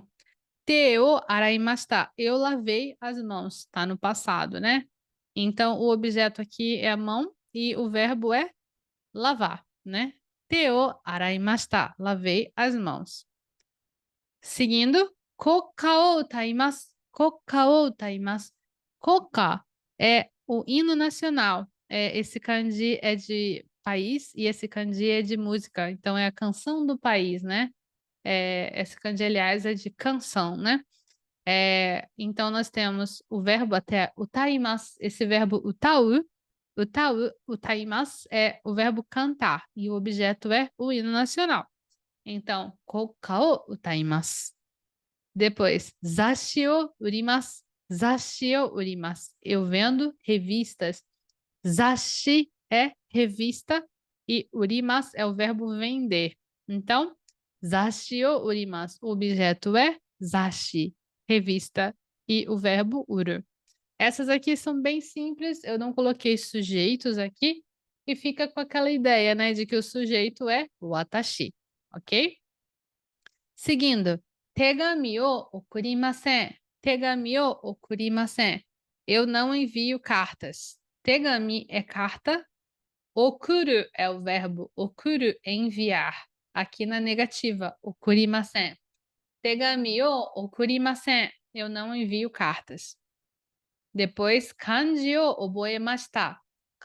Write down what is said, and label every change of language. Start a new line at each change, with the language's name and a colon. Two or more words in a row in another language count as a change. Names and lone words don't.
Japanese: 手を洗いました.
Portuguese: Eu lavei as mãos, tá no passado, né? Então, o objeto aqui é a mão e o verbo é lavar, né?
Japanese: 手を洗いました.
Portuguese: Lavei as mãos. Seguindo,
Japanese: 国歌を歌います. 国歌を歌います.
Portuguese: Koka é o hino nacional. Esse kanji é de país e esse kanji é de música. Então, é a canção do país, né? Esse kanji, aliás, é de canção, né? Então, nós temos o verbo até utaimasu. Esse verbo utaimasu é o verbo cantar. E o objeto é o hino nacional. Então,
Japanese: 国歌を歌います.
Portuguese: Depois,
Japanese: 雑誌を売ります. 雑誌を売ります.
Portuguese: Eu vendo revistas. Zashi é revista e urimasu é o verbo vender. Então,
Japanese: 雑誌を売ります.
Portuguese: O objeto é zashi, revista, e o verbo uru. Essas aqui são bem simples, eu não coloquei sujeitos aqui e fica com aquela ideia, né, de que o sujeito é watashi, ok? Seguindo,
Japanese: 手紙を送りません. 手紙を送りません.
Portuguese: Eu não envio cartas. Tegami é carta. Okuru é o verbo okuru, enviar. Aqui na negativa, okurimasen.
Japanese: 手紙を送りません.
Portuguese: Eu não envio cartas. Depois,
Japanese: 漢字を覚えました.